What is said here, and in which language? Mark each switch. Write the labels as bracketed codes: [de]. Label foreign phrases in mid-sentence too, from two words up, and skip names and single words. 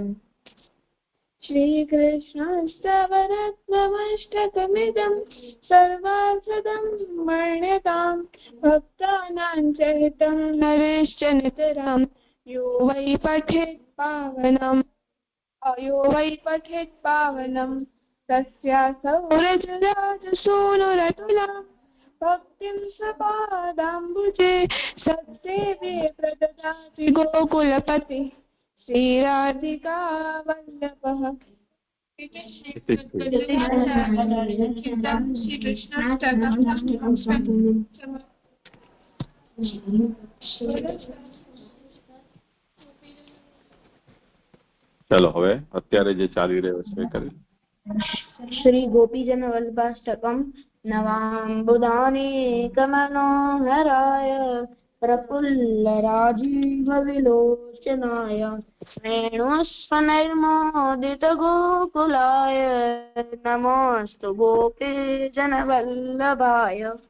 [sa] શ્રી કૃષ્ણાષ્ટવરત્નમષ્ટકમિદં સર્વાર્થદં વર્ણ્યતામ ભક્તાનાં ચ હિतं નરેશ્ચ નિતરામ યો વૈ પઠેત પાવનમ तस्यासौ रजराजसूनुरतुला भक्तिं स्वपादाम्बुजे सत्सेवे प्रददाति गोकुलपति श्रीराधिका वल्लभः। [gu] ચલો હવે અત્યારે જે ચાલી રહ્યો છે કરી [sa] श्री गोपीजन वल्लभाष्टकम् नवाम्बुदानेकमनोहराय प्रफुल्लराजीवविलोचनाय वेणुस्वनैर्मोदितगोकुलाय नमोऽस्तु गोपीजनवल्लभाय।